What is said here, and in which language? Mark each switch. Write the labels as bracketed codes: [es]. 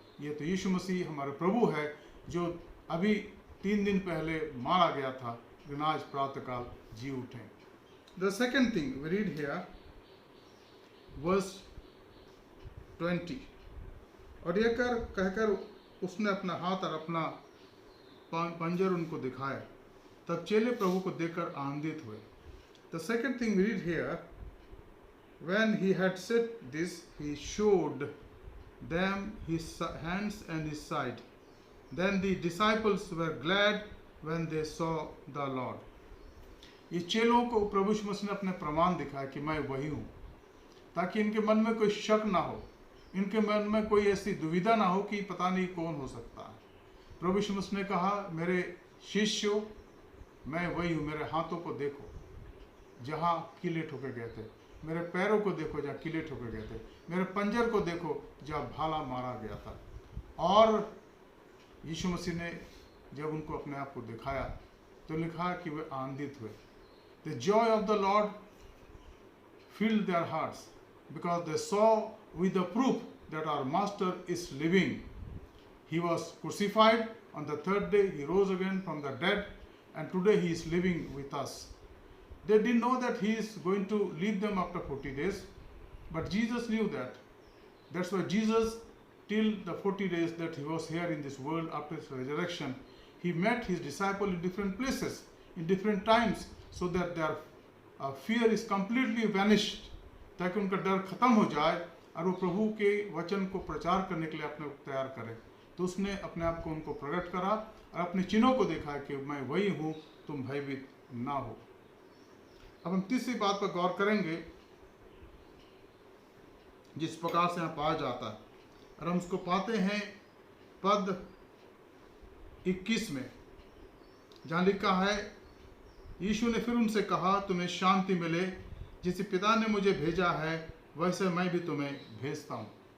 [hi] ये तो यीशु मसीह हमारे प्रभु है जो अभी 3 दिन पहले मारा गया था, लेकिन आज प्रातःकाल जी उठे। [en] the second thing we read here, verse 20, [hi] और ये कहकर उसने अपना हाथ और अपना पंजर उनको दिखाया। तब चेले प्रभु को देखकर आनंदित हुए। [en] The second thing we read here, when he had said this, he showed them his hands and his side. Then the disciples were glad when they saw the Lord. [hi] ये चेलों को प्रभु यीशु मसीह ने अपने प्रमाण दिखाया कि मैं वही हूँ, ताकि इनके मन में कोई शक ना हो, इनके मन में कोई ऐसी दुविधा ना हो कि पता नहीं कौन हो सकता है। प्रभु यीशु मसीह ने कहा, मेरे शिष्यों, मैं वही हूँ, मेरे हाथों को देखो जहाँ कीले ठोके गए थे, मेरे पैरों को देखो जहाँ कीले ठोके गए थे, मेरे पंजर को देखो जहाँ भाला मारा गया था। और यीशु मसीह ने जब उनको अपने आप को दिखाया तो लिखा कि वे आनंदित हुए। [en] The joy of the Lord filled their hearts because they saw with the proof that our master is living. He was crucified, on the third day he rose again from the dead, and today he is living with us. They didn't know that he is going to leave them after 40 days, but Jesus knew that. That's why Jesus, till the 40 days that he was here in this world after his resurrection, he met his disciples in different places, in different times, so that their fear is completely vanished, [hi] ताकि उनका डर खत्म हो जाए और वो प्रभु के वचन को प्रचार करने के लिए अपने को तैयार करें। तो उसने अपने आप को उनको प्रकट करा और अपने चिन्हों को देखा कि मैं वही हूँ, तुम भयभीत ना हो। अब हम तीसरी बात पर गौर करेंगे जिस प्रकार से यहाँ पाया जाता है, और हम उसको पाते हैं पद 21 में, जहाँ लिखा है, यीशु ने फिर उनसे कहा, तुम्हें शांति मिले, जिसे पिता ने मुझे भेजा है वैसे मैं भी तुम्हें भेजता हूँ।